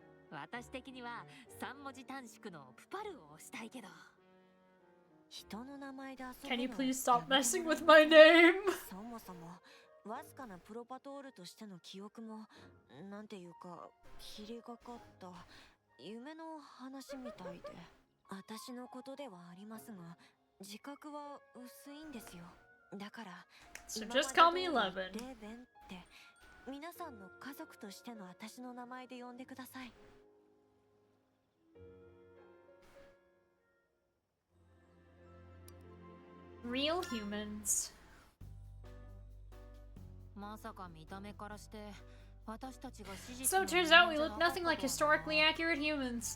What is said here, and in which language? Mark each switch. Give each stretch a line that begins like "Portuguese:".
Japanese: 私的には3文字短縮のプパルを押したいけど。人の名前で遊ぶの。
English: Can you please stop messing with my name?
Japanese: そもそもわずかなプロパトールとしての記憶もなんていうか霧がかった夢の話みたいで、私のことではありますが自覚は薄いんですよ。だから
English: So just call me Eleven.
Japanese: レーベンって皆さんの家族としての私の名前で呼んでください。
English: Real humans.
Japanese: まさか見た目からして私たちが史実
English: So it turns out we look nothing like historically accurate humans.